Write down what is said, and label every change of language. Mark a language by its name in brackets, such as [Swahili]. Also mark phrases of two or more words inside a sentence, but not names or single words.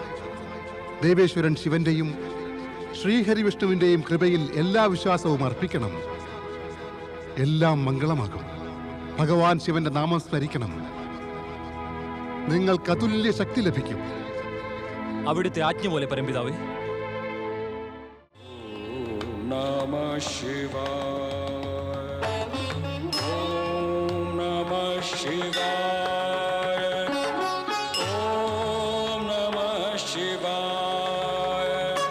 [Malayalam] ദേവേശ്വരൻ ശിവന്റെയും ശ്രീഹരിവിഷ്ണുവിന്റെയും കൃപയിൽ എല്ലാ വിശ്വാസവും അർപ്പിക്കണം. എല്ലാം മംഗളമാകും. ഭഗവാൻ ശിവന്റെ നാമം സ്മരിക്കണം. നിങ്ങൾക്ക് അതുല്യ ശക്തി ലഭിക്കും. അവിടുത്തെ ആജ്ഞ പോലെ പരംപിതാവേ. [Sanskrit] नमः शिवाय. ॐ नमः शिवाय. ॐ नमः शिवाय.